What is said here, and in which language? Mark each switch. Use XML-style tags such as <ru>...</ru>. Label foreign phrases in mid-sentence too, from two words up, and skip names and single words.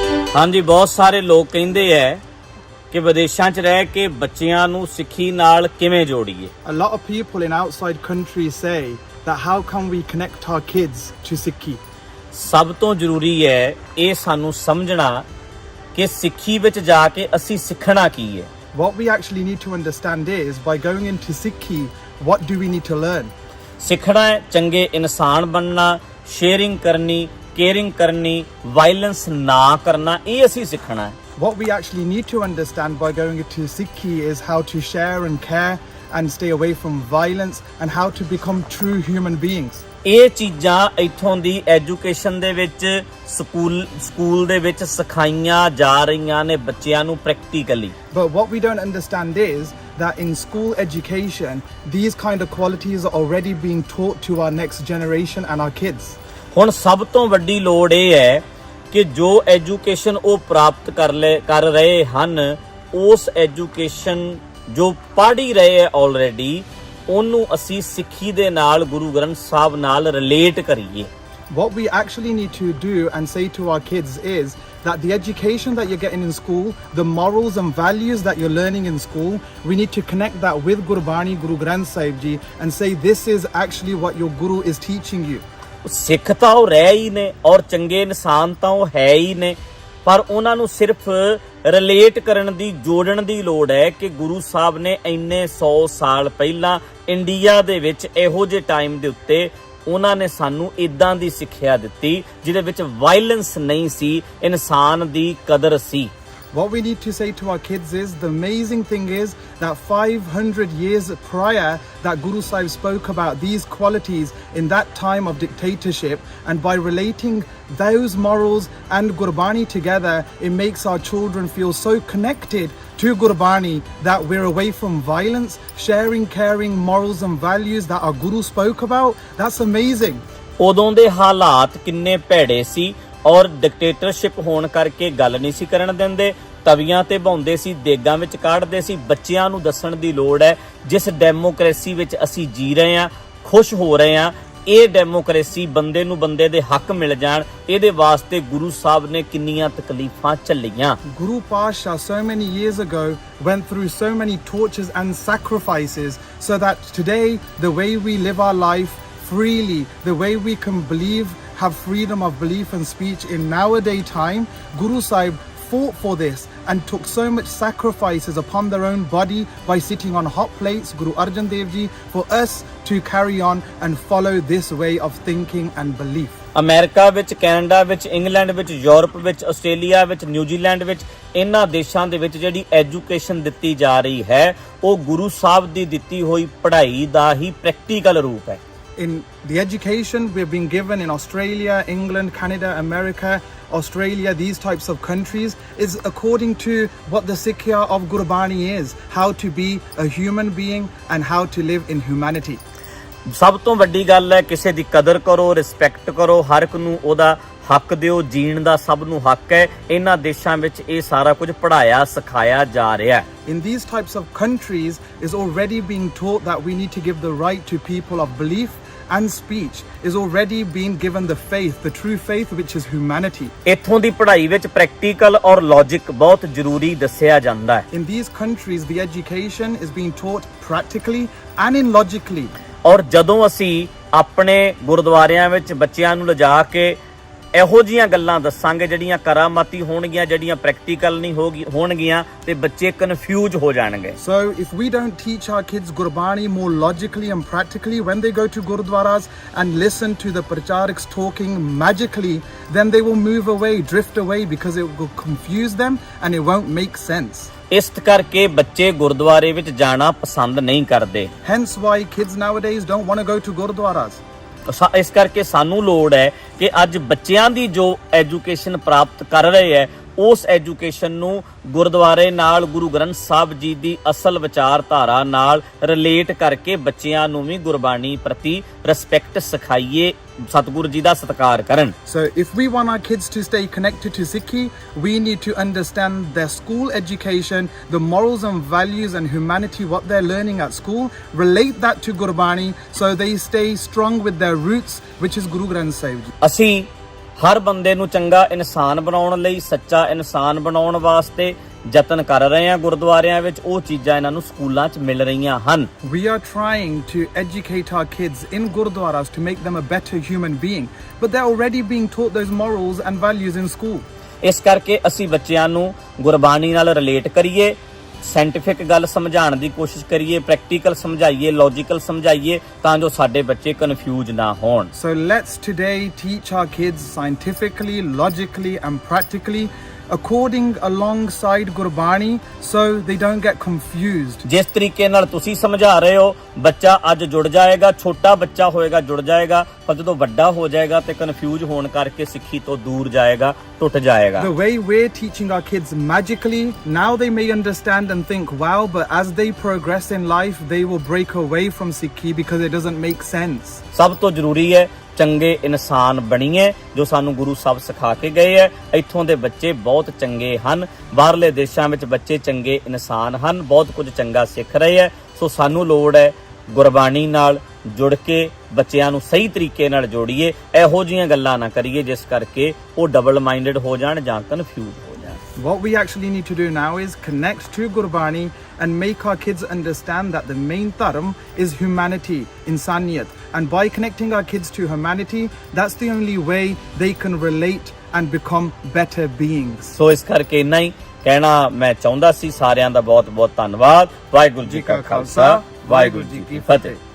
<pa>ਹਾਂਜੀ, ਬਹੁਤ ਸਾਰੇ ਲੋਕ ਕਹਿੰਦੇ ਐ ਕਿ ਵਿਦੇਸ਼ਾਂ 'ਚ ਰਹਿ ਕੇ ਬੱਚਿਆਂ ਨੂੰ ਸਿੱਖੀ ਨਾਲ ਕਿਵੇਂ ਜੋੜੀਏ।</pa> <en>A lot of people in outside countries say that how can we connect our kids to Sikhi?</en> <pa>ਸਭ ਤੋਂ ਜ਼ਰੂਰੀ ਹੈ ਇਹ ਸਾਨੂੰ ਸਮਝਣਾ ਕਿ ਸਿੱਖੀ ਵਿੱਚ ਜਾ ਕੇ ਅਸੀਂ ਸਿੱਖਣਾ ਕੀ ਹੈ।</pa> <en>What we actually need to understand is by going into Sikhi, what do we need to learn?</en> <pa>ਸਿੱਖਣਾ ਹੈ ਚੰਗੇ ਇਨਸਾਨ ਬਣਨਾ, ਸ਼ੇਅਰਿੰਗ ਕਰਨੀ, ਕੇਅਰਿੰਗ ਕਰਨੀ, ਵਾਇਲੈਂਸ ਨਾ ਕਰਨਾ, ਇਹ ਅਸੀਂ ਸਿੱਖਣਾ ਹੈ।</pa> <en>What we actually need to understand by going into Sikhi is how to share and care and stay away from violence and how to become true human beings.</en> <pa>ਇਹ ਚੀਜ਼ਾਂ ਇੱਥੋਂ ਦੀ ਐਜੂਕੇਸ਼ਨ ਦੇ ਵਿੱਚ ਸਕੂਲ ਦੇ ਵਿੱਚ ਸਿਖਾਈਆਂ ਜਾ ਰਹੀਆਂ ਨੇ ਬੱਚਿਆਂ ਨੂੰ ਪ੍ਰੈਕਟੀਕਲੀ।</pa> <en>But what we don't understand is that in school education, these kind of qualities are already being taught to our next generation and our kids.</en> <pa>ਹੁਣ ਸਭ ਤੋਂ ਵੱਡੀ ਲੋੜ ਇਹ ਹੈ ਕਿ ਜੋ ਐਜੂਕੇਸ਼ਨ ਉਹ ਪ੍ਰਾਪਤ ਕਰ ਰਹੇ ਹਨ, ਉਸ ਐਜੂਕੇਸ਼ਨ ਜੋ ਪੜ੍ਹ ਹੀ ਰਹੇ ਹੈ ਆਲਰੇਡੀ, ਉਹਨੂੰ ਅਸੀਂ ਸਿੱਖੀ ਦੇ ਨਾਲ, ਗੁਰੂ ਗ੍ਰੰਥ ਸਾਹਿਬ ਨਾਲ ਰਿਲੇਟ ਕਰੀਏ।</pa> <en>What we actually need to do and say to our kids is that the education that you're getting in school, the morals and values that you're learning in school, we need to connect that with Gurbani, Guru Granth Sahib Ji, and say this is actually what your Guru is teaching you.</en> <pa>ਸਿੱਖ ਤਾਂ ਉਹ ਰਹਿ ਹੀ ਨੇ ਔਰ ਚੰਗੇ ਇਨਸਾਨ ਤਾਂ ਉਹ ਹੈ ਹੀ ਨੇ, ਪਰ ਉਹਨਾਂ ਨੂੰ ਸਿਰਫ ਰਿਲੇਟ ਕਰਨ ਦੀ, ਜੋੜਨ ਦੀ ਲੋੜ ਹੈ ਕਿ ਗੁਰੂ ਸਾਹਿਬ ਨੇ ਇੰਨੇ 100 ਸਾਲ ਪਹਿਲਾਂ ਇੰਡੀਆ ਦੇ ਵਿੱਚ ਇਹੋ ਜਿਹੇ ਟਾਈਮ ਦੇ ਉੱਤੇ ਉਹਨਾਂ ਨੇ ਸਾਨੂੰ ਇਦਾਂ ਦੀ ਸਿੱਖਿਆ ਦਿੱਤੀ ਜਿਹਦੇ ਵਿੱਚ ਵਾਇਲੈਂਸ ਨਹੀਂ ਸੀ, ਇਨਸਾਨ ਦੀ ਕਦਰ ਸੀ।</pa> <en>What we need to say to our kids is the amazing thing is that 500 years prior that Guru Sahib spoke about these qualities in that time of dictatorship, and by relating those morals and Gurbani together, it makes our children feel so connected to Gurbani that we're away from violence, sharing, caring morals and values that our Guru spoke about. That's amazing.</en> <pa>ਉਦੋਂ ਦੇ ਹਾਲਾਤ ਕਿੰਨੇ ਭੈੜੇ ਸੀ ਔਰ ਡਿਕਟੇਟਰਸ਼ਿਪ ਹੋਣ ਕਰਕੇ ਗੱਲ ਨਹੀਂ ਸੀ ਕਰਨ ਦਿੰਦੇ, ਤਵੀਆਂ ਤੇ ਬਹਾਉਂਦੇ ਸੀ, ਦੇਗਾਂ ਵਿੱਚ ਕਾੜਦੇ ਸੀ। ਬੱਚਿਆਂ ਨੂੰ ਦੱਸਣ ਦੀ ਲੋੜ ਹੈ ਜਿਸ ਡੈਮੋਕ੍ਰੇਸੀ ਵਿੱਚ ਅਸੀਂ ਜੀ ਰਹੇ ਹਾਂ, ਖੁਸ਼ ਹੋ ਰਹੇ ਹਾਂ, ਇਹ ਡੈਮੋਕ੍ਰੇਸੀ ਬੰਦੇ ਨੂੰ ਬੰਦੇ ਦੇ ਹੱਕ ਮਿਲ ਜਾਣ, ਇਹਦੇ ਵਾਸਤੇ ਗੁਰੂ ਸਾਹਿਬ ਨੇ ਕਿੰਨੀਆਂ ਤਕਲੀਫਾਂ ਝੱਲੀਆਂ।</pa> <en>Guru Pasha so many years ago went through so many tortures and sacrifices so that today the way we live our life freely, the way we can have freedom of belief and speech in nowadays time, Guru Sahib fought for this and took so much sacrifices upon their own body by sitting on hot plates, Guru Arjan Dev Ji, for us to carry on and follow this way of thinking and belief.</en> <pa>ਅਮਰੀਕਾ ਵਿੱਚ, ਕੈਨੇਡਾ ਵਿੱਚ, ਇੰਗਲੈਂਡ ਵਿੱਚ, ਯੂਰਪ ਵਿੱਚ, ਆਸਟ੍ਰੇਲੀਆ ਵਿੱਚ, ਨਿਊਜ਼ੀਲੈਂਡ ਵਿੱਚ, ਇਹਨਾਂ ਦੇਸ਼ਾਂ ਦੇ ਵਿੱਚ ਜਿਹੜੀ ਐਜੂਕੇਸ਼ਨ ਦਿੱਤੀ ਜਾ ਰਹੀ ਹੈ ਉਹ ਗੁਰੂ ਸਾਹਿਬ ਦੀ ਦਿੱਤੀ ਹੋਈ ਪੜ੍ਹਾਈ ਦਾ ਹੀ ਪ੍ਰੈਕਟੀਕਲ ਰੂਪ ਹੈ।</pa> <en>In the education we're being given in Australia, England, Canada, America, Australia, these types of countries is according to what the Sikhya of Gurbani is, how to be a human being and how to live in humanity.</en> <pa>ਸਭ ਤੋਂ ਵੱਡੀ ਗੱਲ ਹੈ ਕਿਸੇ ਦੀ ਕਦਰ ਕਰੋ, ਰਿਸਪੈਕਟ ਕਰੋ, ਹਰ ਇੱਕ ਨੂੰ ਉਹਦਾ ਹੱਕ ਦਿਓ, ਜੀਣ ਦਾ ਸਭ ਨੂੰ ਹੱਕ ਹੈ। ਇਹਨਾਂ ਦੇਸ਼ਾਂ ਵਿੱਚ ਇਹ ਸਾਰਾ ਕੁਝ ਪੜ੍ਹਾਇਆ ਸਿਖਾਇਆ ਜਾ ਰਿਹਾ ਹੈ।</pa> <en>In these types of countries is already being taught that we need to give the right to people of belief and speech, is already being given the faith, the true faith which is humanity.</en> <pa>ਇੱਥੋਂ ਦੀ ਪੜ੍ਹਾਈ ਵਿੱਚ ਪ੍ਰੈਕਟੀਕਲ ਔਰ ਲੌਜਿਕ ਬਹੁਤ ਜ਼ਰੂਰੀ ਦੱਸਿਆ ਜਾਂਦਾ ਹੈ।</pa> <en>In these countries the education is being taught practically and in logically.</en> <pa>ਔਰ ਜਦੋਂ ਅਸੀਂ ਆਪਣੇ ਗੁਰਦੁਆਰਿਆਂ ਵਿੱਚ ਬੱਚਿਆਂ ਨੂੰ ਲਿਜਾ ਕੇ ਇਹੋ ਜਿਹੀਆਂ ਗੱਲਾਂ ਦੱਸਾਂਗੇ ਜਿਹੜੀਆਂ ਕਰਾਮਾਤੀ ਹੋਣਗੀਆਂ, ਜਿਹੜੀਆਂ ਪ੍ਰੈਕਟੀਕਲ ਨਹੀਂ ਹੋਣਗੀਆਂ, ਤੇ ਬੱਚੇ ਕਨਫਿਊਜ਼ ਹੋ ਜਾਣਗੇ।</pa> <en>So if we don't teach our kids Gurbani more logically and practically when they go to Gurudwaras and listen to the pracharaks talking magically, then they will move away, drift away, because it will confuse them and it won't make sense.</en> <pa>ਇਸ ਕਰਕੇ ਬੱਚੇ ਗੁਰਦੁਆਰੇ ਵਿੱਚ ਜਾਣਾ ਪਸੰਦ ਨਹੀਂ ਕਰਦੇ।</pa> <en>Hence why kids nowadays don't want to go to Gurudwaras.</en> <pa>ਇਸ ਕਰਕੇ ਸਾਨੂੰ ਲੋੜ ਹੈ ਕਿ ਅੱਜ ਬੱਚਿਆਂ ਦੀ ਜੋ ਐਜੂਕੇਸ਼ਨ ਪ੍ਰਾਪਤ ਕਰ ਰਹੇ ਹੈ ਉਸ ਐਜੂਕੇਸ਼ਨ ਨੂੰ ਗੁਰਦੁਆਰੇ ਨਾਲ, ਗੁਰੂ ਗ੍ਰੰਥ ਸਾਹਿਬ ਜੀ ਦੀ ਅਸਲ ਵਿਚਾਰਧਾਰਾ ਨਾਲ ਰਿਲੇਟ ਕਰਕੇ ਬੱਚਿਆਂ ਨੂੰ ਵੀ ਗੁਰਬਾਣੀ ਪ੍ਰਤੀ ਰਿਸਪੈਕਟ ਸਿਖਾਈਏ, ਸਤਿਗੁਰੂ ਜੀ ਦਾ ਸਤਿਕਾਰ ਕਰਨ।</pa> <en>So if we want our kids to stay connected to Sikhi, we need to understand their school education, the morals and values and humanity, what they're learning at school, relate that to Gurbani so they stay strong with their roots, which is Guru Granth Sahib Ji.</en> <pa>ਅਸੀਂ ਹਰ ਬੰਦੇ ਨੂੰ ਚੰਗਾ ਇਨਸਾਨ ਬਣਾਉਣ ਲਈ, ਸੱਚਾ ਇਨਸਾਨ ਬਣਾਉਣ ਵਾਸਤੇ ਯਤਨ ਕਰ ਰਹੇ ਆ ਗੁਰਦੁਆਰਿਆਂ ਵਿੱਚ। ਉਹ ਚੀਜ਼ਾਂ ਇਹਨਾਂ ਨੂੰ ਸਕੂਲਾਂ 'ਚ ਮਿਲ ਰਹੀਆਂ ਹਨ।</pa> <en>We are trying to educate our kids in gurdwaras to make them a better human being, but they're already being taught those morals and values in school.</en> <pa>ਇਸ ਕਰਕੇ ਅਸੀਂ ਬੱਚਿਆਂ ਨੂੰ ਗੁਰਬਾਣੀ ਨਾਲ ਰਿਲੇਟ ਕਰੀਏ, ਸਾਇੰਟੀਫਿਕ ਗੱਲ ਸਮਝਾਉਣ ਦੀ ਕੋਸ਼ਿਸ਼ ਕਰੀਏ, ਪ੍ਰੈਕਟੀਕਲ ਸਮਝਾਈਏ, ਲੌਜੀਕਲ ਸਮਝਾਈਏ, ਤਾਂ ਜੋ ਸਾਡੇ ਬੱਚੇ ਕਨਫਿਊਜ਼ ਨਾ ਹੋਣ।</pa> <en>So let's today teach our kids scientifically, logically and practically according alongside Gurbani so they don't get confused.</en> <pa>ਜਿਸ ਤਰੀਕੇ ਨਾਲ ਤੁਸੀਂ ਸਮਝਾ ਰਹੇ ਹੋ, ਬੱਚਾ ਅੱਜ ਜੁੜ ਜਾਏਗਾ, ਛੋਟਾ ਬੱਚਾ ਹੋਏਗਾ ਜੁੜ ਜਾਏਗਾ, ਪਰ ਜਦੋਂ ਵੱਡਾ ਹੋ ਜਾਏਗਾ ਤੇ ਕਨਫਿਊਜ਼ ਹੋਣ ਕਰਕੇ ਸਿੱਖੀ ਤੋਂ ਦੂਰ ਜਾਏਗਾ, ਟੁੱਟ ਜਾਏਗਾ।</pa> <en>The way we're teaching our kids magically, now they may understand and think, wow, but as they progress in life, they will break away from Sikhi because it doesn't make sense.</en> <pa>ਸਭ ਤੋਂ ਜ਼ਰੂਰੀ ਹੈ ਚੰਗੇ ਇਨਸਾਨ ਬਣੀਏ, ਜੋ ਸਾਨੂੰ ਗੁਰੂ ਸਾਹਿਬ ਸਿਖਾ ਕੇ ਗਏ ਹੈ। ਇੱਥੋਂ ਦੇ ਬੱਚੇ ਬਹੁਤ ਚੰਗੇ ਹਨ, ਬਾਹਰਲੇ ਦੇਸ਼ਾਂ ਵਿੱਚ ਬੱਚੇ ਚੰਗੇ ਇਨਸਾਨ ਹਨ, ਬਹੁਤ ਕੁਝ ਚੰਗਾ ਸਿੱਖ ਰਹੇ ਹੈ। ਸੋ ਸਾਨੂੰ ਲੋੜ ਹੈ ਗੁਰਬਾਣੀ ਨਾਲ ਜੁੜ ਕੇ ਬੱਚਿਆਂ ਨੂੰ ਸਹੀ ਤਰੀਕੇ ਨਾਲ ਜੋੜੀਏ, ਇਹੋ ਜਿਹੀਆਂ ਗੱਲਾਂ ਨਾ ਕਰੀਏ ਜਿਸ ਕਰਕੇ ਉਹ</pa> <en>double minded</en> <pa>ਹੋ ਜਾਣ ਜਾਂ ਕਨਫਿਊਜ਼ ਹੋ ਜਾਣ।</pa> <en>What we actually need to do now is connect to Gurbani and make our kids understand that the main dharm is humanity, insaniyat. And by connecting our kids to humanity, that's the only way they can relate and become better beings.</en> <pa>ਸੋ ਇਸ ਕਰਕੇ ਇੰਨਾ ਹੀ ਕਹਿਣਾ ਮੈਂ ਚਾਹੁੰਦਾ ਸੀ। ਸਾਰਿਆਂ ਦਾ ਬਹੁਤ ਬਹੁਤ ਧੰਨਵਾਦ। ਵਾਹਿਗੁਰੂ ਜੀ ਕਾ ਖਾਲਸਾ, ਵਾਹਿਗੁਰੂ ਜੀ ਕੀ ਫਤਿਹ।</pa>